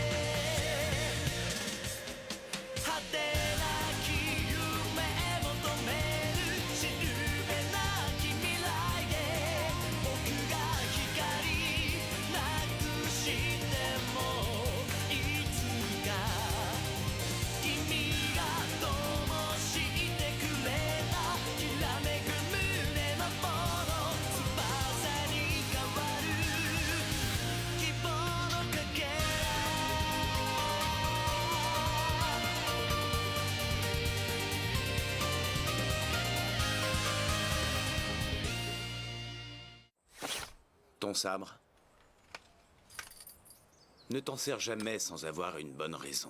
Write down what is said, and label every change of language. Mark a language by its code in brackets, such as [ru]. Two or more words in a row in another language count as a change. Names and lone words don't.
[ja] 果てなき夢求めるしるべなき未来で僕が光なくしてもいつか君が灯してくれたきらめく胸のもの翼に変わる希望のかけら [fr] Ton sabre. Ne t'en sers jamais sans avoir une bonne raison.